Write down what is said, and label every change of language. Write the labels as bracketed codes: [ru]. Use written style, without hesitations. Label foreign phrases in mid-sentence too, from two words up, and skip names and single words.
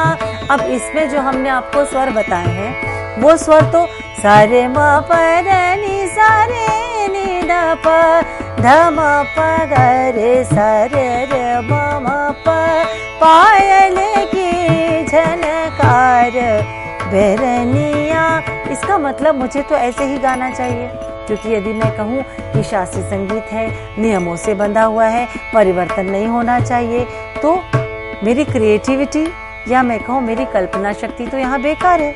[hi] अब इसमें जो हमने आपको स्वर बताए हैं वो स्वर तो सारे म प नी सा रे नी द प ध म प ग रे सा रे रे म म प, पायल की झनकार बैरनिया। इसका मतलब मुझे तो ऐसे ही गाना चाहिए, क्योंकि यदि मैं कहूँ कि शास्त्रीय संगीत है, नियमों से बंधा हुआ है, परिवर्तन नहीं होना चाहिए, तो मेरी क्रिएटिविटी या मैं कहूँ मेरी कल्पना शक्ति तो यहाँ बेकार है।